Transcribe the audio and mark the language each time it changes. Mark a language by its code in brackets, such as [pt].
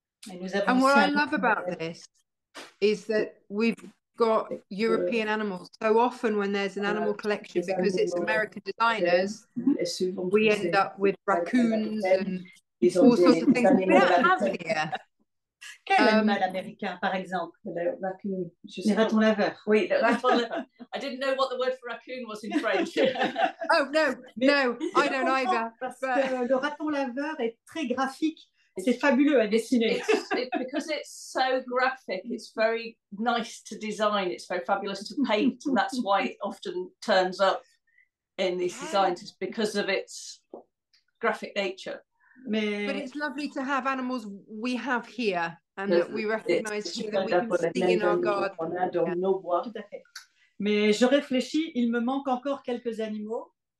[en] And what I love about this is that we've got European animals. So often when there's an animal collection, because it's American designers, we end up with raccoons and all sorts of things we don't have here. [fr] Quel animal américain, par exemple? Le raccoon. Les ratons laveurs. Oui, le raton laveur. [en] I didn't know what the word for raccoon was in French. Oh no, I don't either. [fr] Parce que le raton laveur est très graphique. C'est fabuleux à dessiner. [en] Because it's so graphic, it's very nice to design. It's very fabulous to paint, and that's why it often turns up in these designs, is because of its graphic nature. But it's lovely to have animals we have here and that we recognise here, that we can see in our garden. [fr] Tout à fait. Mais je réfléchis, il me manque encore quelques animaux.